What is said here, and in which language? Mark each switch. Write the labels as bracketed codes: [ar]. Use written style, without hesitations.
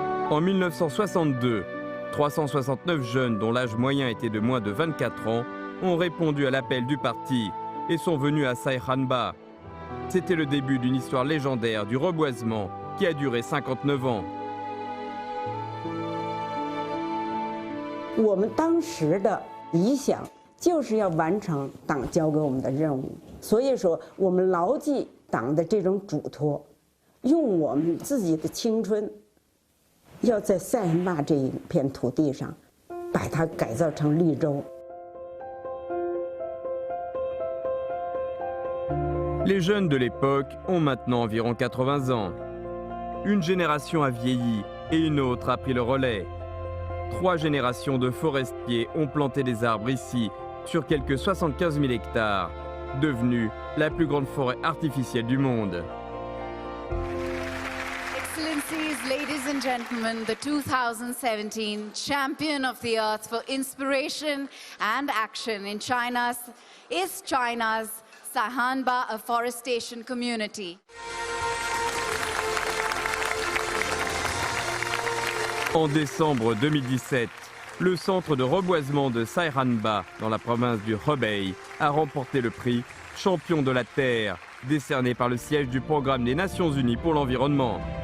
[fr] En 1962, 369 jeunes dont l'âge moyen était de moins de 24 ans ont répondu à l'appel du parti et sont venus à Saihanba. C'était le début d'une histoire légendaire du reboisement qui a duré 59 ans. [zh] 我们当时的理想就是要完成党交给我们的任务，所以说我们牢记党的这种嘱托，用我们自己的青春要在塞罕坝这一片土地上，把它改造成绿洲。 [fr] Les jeunes de l'époque ont maintenant environ 80 ans. Une génération a vieilli et une autre a pris le relais. 3 générations de forestiers ont planté des arbres ici, sur quelques 75 000 hectares, devenue la plus grande forêt artificielle du monde. [en] Excellencies, ladies and gentlemen, the 2017 Champion of the Earth for Inspiration and Action in China is China's Saihanba Afforestation Community. [fr] En décembre 2017, le centre de reboisement de Saihanba, dans la province du Hebei, a remporté le prix Champion de la Terre, décerné par le siège du Programme des Nations Unies pour l'environnement.